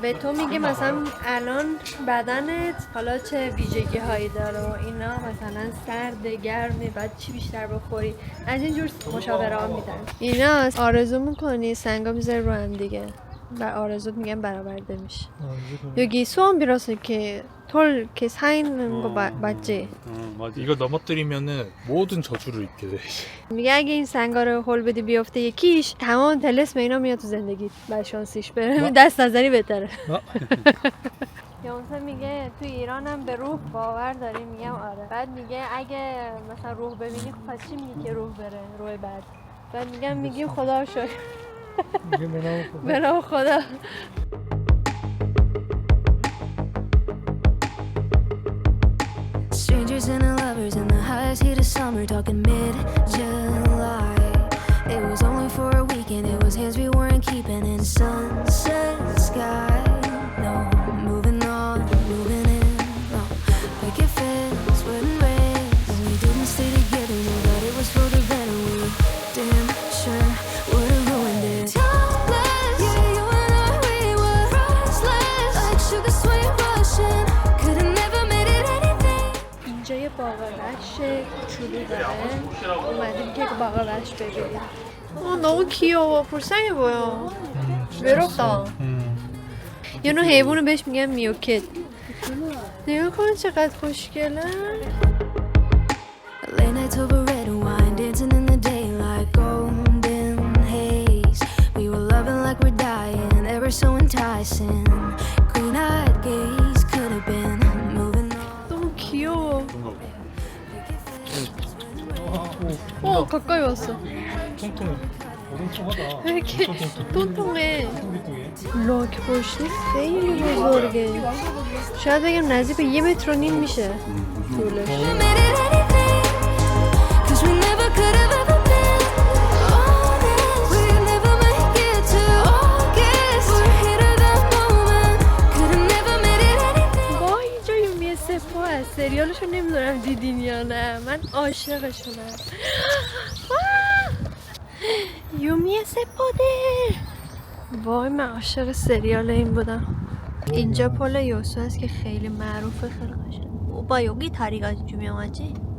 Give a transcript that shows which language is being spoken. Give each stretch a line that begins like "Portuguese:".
Persian: به تو میگه مثلا الان بدنت حالا چه ویژگی هایی داره و اینا، مثلا سرد، گرمه، بعد چی بیشتر بخوری، از اینجور مشاوره ها میدن. اینا آرزو میکنی سنگا میذاری رو هم دیگه و آرزوت میگن برآورده میشه.
Korean: 여기 수원비라서 이렇게 털 이렇게 사 있는 거 맞지? 맞아. 이거 넘어뜨리면은 모든 저주를 입게 돼.
Persian: میگه اگه این سنگا رو هول بدی بیفته یکیش، تمام طلسم اینا میاد تو زندگی بعد شانسیش بره. دست نظری بهتره. یا مثلا میگه تو ایران هم به روح باور داری؟ میگم آره. بعد میگه اگه مثلا روح ببینی خب پس چی میگی که روح بره؟ روح بعد میگیم خدا رو شکر. به نام خدا.
English: Strangers and the lovers in the highest heat of summer, talking mid-July. It was only for a weekend, it was hands we weren't keeping in sunset sky. No, moving on, moving in, no, picket fence, sweating red. And we didn't stay together, no, but it was for the better. We damn sure would've ruined it. Topless, yeah, you and I, we were priceless, like sugar sweet Russian. Could've never made it anything.
Persian: اینجا یه باغ وحش کوچولو داره. اومدیم که باغ وحش ببینیم.
Korean: 너무 귀여워. 불쌍해 보여. 외롭다. 얘는
Persian: حیوانو بهش میگن میوکت. نگاه کن چقدر خوشگله.
English: Late nights over red wine, dancing in the daylight, golden haze. We were loving like we're dying, ever so enticing. Green-eyed gaze could have been moving on.
Korean: 너무 귀여워. 가까이 왔어. 통통해. 통통하다. 왜 이렇게 통통해.
Persian: لاک پشتی خیلی بزرگه. شاید بگم نزدیک به 1.5 متر میشه طولش.
English: Made it anything, 'cause we never could have ever been honest. We'd never make it to August. We're here to the moment, could have never made it anything.
Persian: وای اینجا یومی سپاه هست. سریالشو نمیدونم دیدین یا نه. من عاشقشونم. یومی سپاده. وای من عاشق سریال این بودم. اینجا پل یوسو هست که خیلی معروفه. خیلی قشنگه. با یوگی طریقات جومیاماچی.